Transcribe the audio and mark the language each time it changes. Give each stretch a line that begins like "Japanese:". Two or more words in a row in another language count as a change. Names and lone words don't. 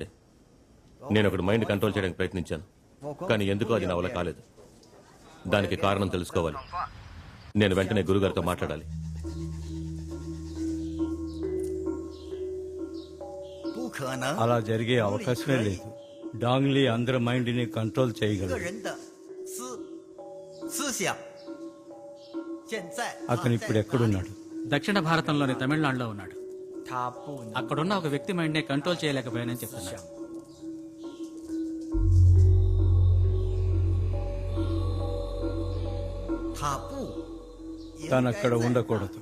Telugu: నేను ఒకటి
English: mind control
Telugu: చేయడానికి ప్రయత్నించాను, కానీ ఎందుకో అది నా వల్ల కాలేదు. దానికి కారణం తెలుసుకోవాలి. నేను వెంటనే గురుగారితో మాట్లాడాలి. అలా జరిగే అవకాశమే లేదు. డాంగ్లీ అందరి మైండ్ ని కంట్రోల్
Chinese: 个
Telugu: చేయగలడు.
Chinese: 人的思想。现在
Telugu: అతను ఇప్పుడు ఎక్కడున్నాడు? దక్షిణ భారతంలోని తమిళనాడులో ఉన్నాడు.
Chinese: 他不能
Telugu: అక్కడున్న ఒక వ్యక్తి మైండ్నే కంట్రోల్ చేయలేకపోయానని చెప్తున్నాడు. తను అక్కడ ఉండకూడదు.